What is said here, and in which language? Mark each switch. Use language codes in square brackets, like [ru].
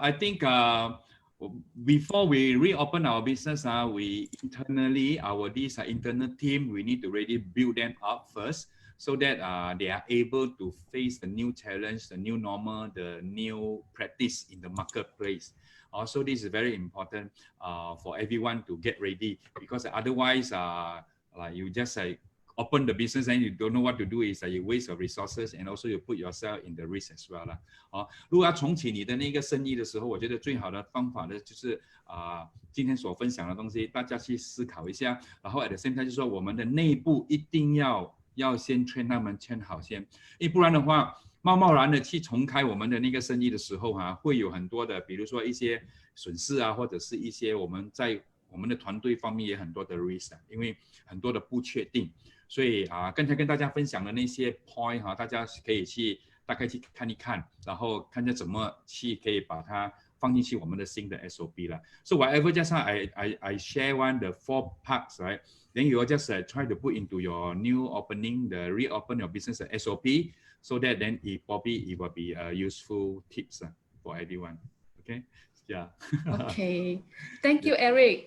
[en] I think before we reopen our business, we internally, this internal team, we need to really build them up first so that they are able to face the new challenge, the new normal, the new practice in the marketplace. Also, this is very important for everyone to get ready, because otherwise, like you just open the business and you don't know what to do, is you waste your resources and also you put yourself in the risk as well [zh] 如果要重启你的那个生意的时候，我觉得最好的方法呢，就是今天所分享的东西，大家去思考一下，然后 [en] at the same time [zh] 就是说我们的内部一定要先劝他们劝好先，因为不然的话，贸贸然的去重开我们的那个生意的时候会有很多的，比如说一些损失或者是一些我们在我们的团队方面也很多的 risk 因为很多的不确定。所以刚才跟大家分享的那些 point 大家可以去大概去看一看，然后看着怎么去可以把它放进去我们的新的 SOP 了。 [en] So whatever just now I share the 4 parts, right? Then you just try to put into your new opening, the reopen your business SOP, so that then it will be useful tips for everyone. Okay. Yeah. Okay. Thank you, Eric.